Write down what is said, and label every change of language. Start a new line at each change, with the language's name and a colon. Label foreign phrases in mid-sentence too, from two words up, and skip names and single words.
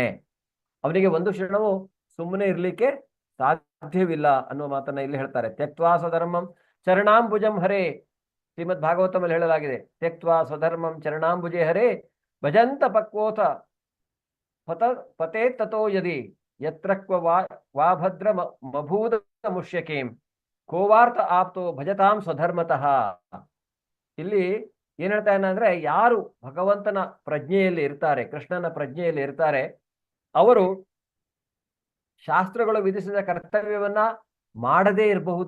Kannada: ಅವನಿಗೆ ಒಂದು ಕ್ಷಣವೂ ಸುಮ್ಮನೆ ಇರ್ಲಿಕ್ಕೆ ಸಾಧ್ಯವಿಲ್ಲ ಅನ್ನುವ ಮಾತನ್ನ ಇಲ್ಲಿ ಹೇಳ್ತಾರೆ.
Sanskrit: ತ್ಯಕ್ತ್ವಾ ಸ್ವಧರ್ಮಂ ಚರಣಾಂಬುಜಂ ಹರೇ,
Kannada: ಶ್ರೀಮದ್ ಭಾಗವತಮಲ್ಲಿ ಹೇಳಲಾಗಿದೆ.
Sanskrit: ತ್ಯಕ್ತ್ವಾ ಸ್ವಧರ್ಮಂ ಚರಣಾಂಬುಜೆ ಹರೇ ಭಜಂತ ಪಕ್ವೋಥ ಪತೇ ತಥೋ ಯದಿ ಯತ್ರಕ್ವ ವಾ ಭದ್ರ ಮಭೂದ ಮುಷ್ಯಕೇಂ ಕೋವಾರ್ಥ ಆಪ್ತೋ ಭಜತಾಂ ಸ್ವಧರ್ಮತಃ.
Kannada: ಇಲ್ಲಿ ಏನ್ ಹೇಳ್ತಾ ಅಂದ್ರೆ, ಯಾರು ಭಗವಂತನ ಪ್ರಜ್ಞೆಯಲ್ಲಿ ಇರ್ತಾರೆ, ಕೃಷ್ಣನ ಪ್ರಜ್ಞೆಯಲ್ಲಿ ಇರ್ತಾರೆ, ಅವರು ಶಾಸ್ತ್ರಗಳು ವಿಧಿಸಿದ ಕರ್ತವ್ಯವನ್ನ ಮಾಡದೇ ಇರಬಹುದು.